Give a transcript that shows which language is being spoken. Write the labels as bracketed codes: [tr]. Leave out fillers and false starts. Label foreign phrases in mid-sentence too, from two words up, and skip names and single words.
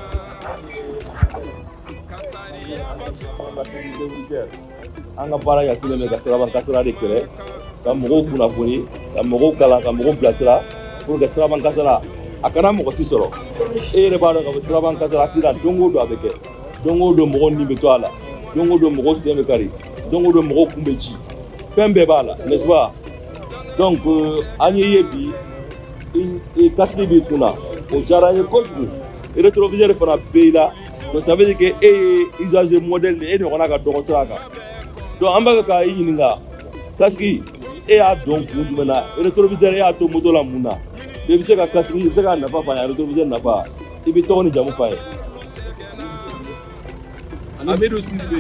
[bm] An ka baara ɲɛsinnen bɛ ka sirabankasara de kɛlɛ ka mɔgɔw kunnafoni ka mɔgɔw kalan ka mɔgɔw bilasira [fr] pour que [bm] sirabankasara a kana mɔgɔ si sɔrɔ e yɛrɛ b'a dɔn ka fɔ sirabankasara accident don o don a bɛ kɛ don o don mɔgɔw ni bɛ to a la don o don mɔgɔw sen bɛ kari don o don mɔgɔw kun bɛ ci fɛn bɛɛ b'a la [fr] n'est-ce pas donc [bm] an ye bi casque b'i kunna o diyara an ye kojugu rétroviseur fana bɛ i la [fr] donc ça veut dire que [bm] e ye [fr] usager modèle de [bm] e ɲɔgɔnna ka dɔgɔ sira kan. Donc an b'a ka i ɲininka casque e y'a dɔn kun jumɛn na rétroviseur e y'a to moto la mun na i bɛ se ka casque i bɛ se ka nafa f'a ye rétroviseur nafa i bɛ tɔgɔ ni jamu f'a ye. Amidu Sidibe.